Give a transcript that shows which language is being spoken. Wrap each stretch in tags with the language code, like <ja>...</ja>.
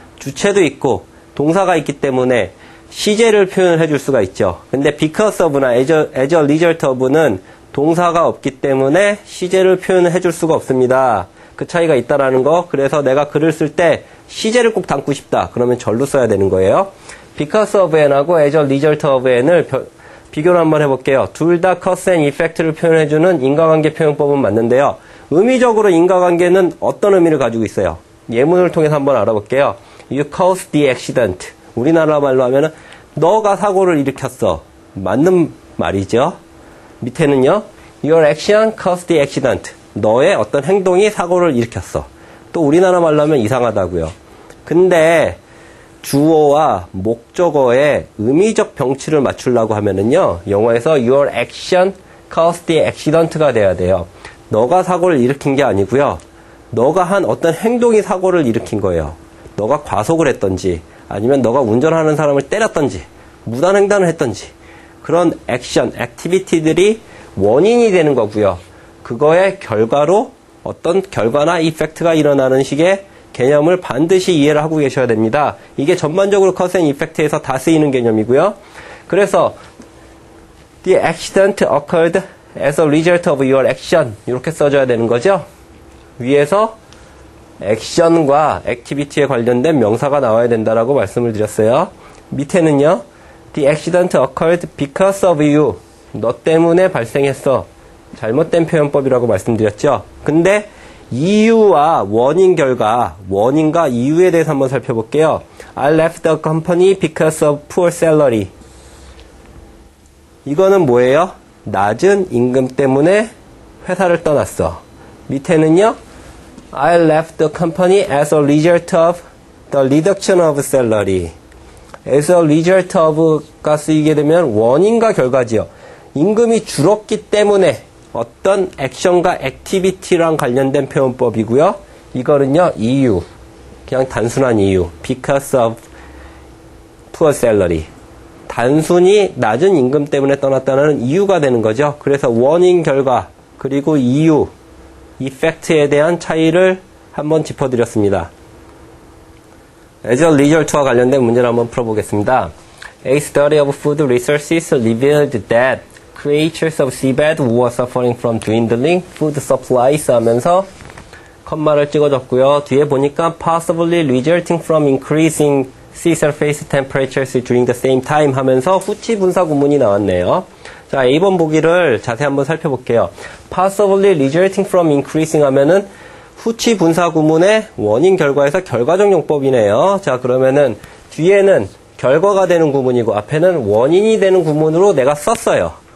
<ko>주체도 있고 동사가 있기 때문에 시제를 표현을 해줄 수가 있죠. 근데 because of나 as a result of는 동사가 없기 때문에 시제를 표현을 해줄 수가 없습니다. 그 차이가 있다라는 거. 그래서 내가 글을 쓸 때 시제를 꼭 담고 싶다. 그러면 절로 써야 되는 거예요. because of n하고 as a result of n을 비교를 한번 해볼게요. 둘 다 cause and effect를 표현해주는 인과관계 표현법은 맞는데요. 의미적으로 인과관계는 어떤 의미를 가지고 있어요? 예문을 통해서 한번 알아볼게요.</ko> <en>You caused the accident.</en> <ko>우리나라 말로 하면은 너가 사고를 일으켰어. 맞는 말이죠. 밑에는요.</ko> <en>Your action caused the accident.</en> <ko>너의 어떤 행동이 사고를 일으켰어. 또 우리나라 말로 하면 이상하다고요. 근데 주어와 목적어의 의미적 병치를 맞추려고 하면은요. 영어에서</ko> <en>Your action caused the accident</en> <ko>가 돼야 돼요. 너가 사고를 일으킨 게 아니고요. 너가 한 어떤 행동이 사고를 일으킨 거예요. 너가 과속을 했던지 아니면 너가 운전하는 사람을 때렸던지 무단횡단을 했던지 그런 액션, 액티비티들이 원인이 되는 거고요. 그거의 결과로 어떤 결과나 이펙트가 일어나는 식의 개념을 반드시 이해를 하고 계셔야 됩니다. 이게 전반적으로 cause and effect에서 다 쓰이는 개념이고요. 그래서</ko> <en>the accident occurred as a result of your action</en> <ko>이렇게 써줘야 되는 거죠. 위에서 액션과 액티비티에 관련된 명사가 나와야 된다라고 말씀을 드렸어요. 밑에는요.</ko> <en>The accident occurred because of you.</en> <ko>너 때문에 발생했어. 잘못된 표현법이라고 말씀드렸죠. 근데 이유와 원인 결과, 원인과 이유에 대해서 한번 살펴볼게요.</ko> <en>I left the company because of poor salary.</en> <ko>이거는 뭐예요? 낮은 임금 때문에 회사를 떠났어. 밑에는요.</ko> <en>I left the company as a result of the reduction of salary.</en> <ko>as a result of가 쓰이게 되면 원인과 결과지요. 임금이 줄었기 때문에 어떤 액션과 액티비티랑 관련된 표현법이고요. 이거는요. 이유. 그냥 단순한 이유.</ko> <en>because of poor salary.</en> <ko>단순히 낮은 임금 때문에 떠났다는 이유가 되는 거죠. 그래서 원인, 결과, 그리고 이유, 이펙트에 대한 차이를 한번 짚어드렸습니다. as a result와 관련된 문제를 한번 풀어보겠습니다.</ko> <en>A study of food resources revealed that creatures of seabed were suffering from dwindling food supplies</en> <ko>하면서 컴마를 찍어줬고요. 뒤에 보니까</ko> <en>possibly resulting from increasing sea surface temperatures during the same time</en> <ko>하면서 후치 분사 구문이 나왔네요. 자, A번 보기를 자세히 한번 살펴볼게요.</ko> <en>possibly resulting from increasing</en> <ko>하면은 후치 분사 구문의 원인 결과에서 결과적 용법이네요. 자, 그러면은 뒤에는 결과가 되는 구문이고 앞에는 원인이 되는 구문으로 내가 썼어요.</ko>